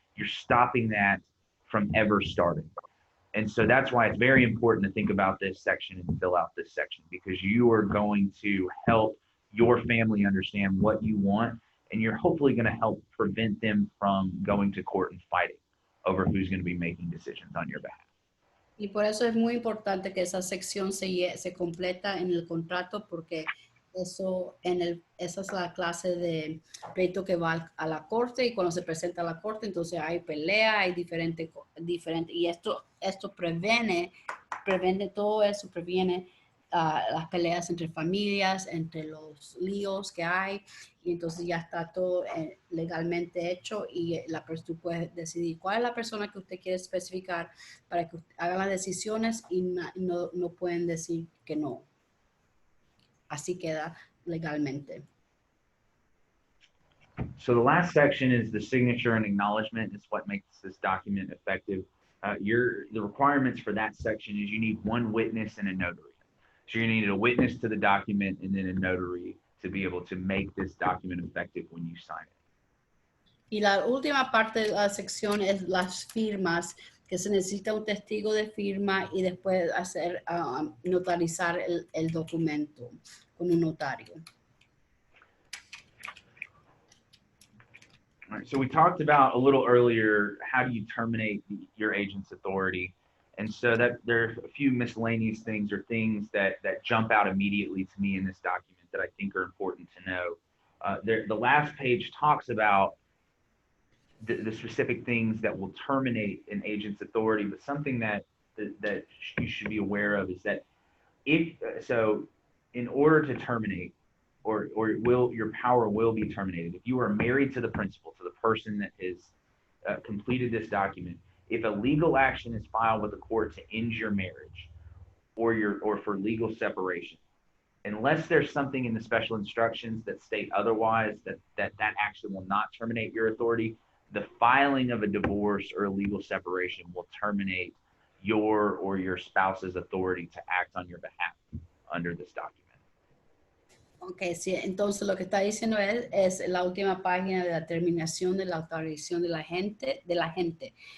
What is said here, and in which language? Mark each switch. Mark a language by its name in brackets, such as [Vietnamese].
[English] You're stopping that from ever starting. And so that's why it's very important to think about this section and fill out this section, because you are going to help your family understand what you want, and you're hopefully going to help prevent them from going to court and fighting over who's going to be making decisions on your behalf. [Spanish] Y por eso es muy importante que esa sección se completa en el contrato, porque esa es la clase de pleito que va a la corte, y cuando se presenta a la corte, entonces hay pelea, hay diferente, y esto previene todo eso, previene las peleas entre familias, entre los líos que hay, y entonces ya está todo legalmente hecho, y tú puedes decidir cuál es la persona que usted quiere especificar para que usted haga las decisiones, y no pueden decir que no. Así queda legalmente. [English] So the last section is the signature and acknowledgement. It's what makes this document effective. The requirements for that section is you need one witness and a notary. So you need a witness to the document and then a notary to be able to make this document effective when you sign it. [Spanish] Y la última parte de la sección es las firmas, que se necesita un testigo de firma y después notarizar el documento con un notario. [English] All right, so we talked about a little earlier, how do you terminate your agent's authority? And so that there are a few miscellaneous things or things that jump out immediately to me in this document that I think are important to know. The last page talks about the specific things that will terminate an agent's authority, but something that you should be aware of is that in order to terminate, or your power will be terminated if you are married to the principal, to the person that has completed this document. If a legal action is filed with the court to end your marriage or for legal separation, unless there's something in the special instructions that state otherwise, that action will not terminate your authority, the filing of a divorce or a legal separation will terminate your or your spouse's authority to act on your behalf under this document. [Spanish] Ok, sí, entonces lo que está diciendo es la última página de la terminación de la autorización de la gente.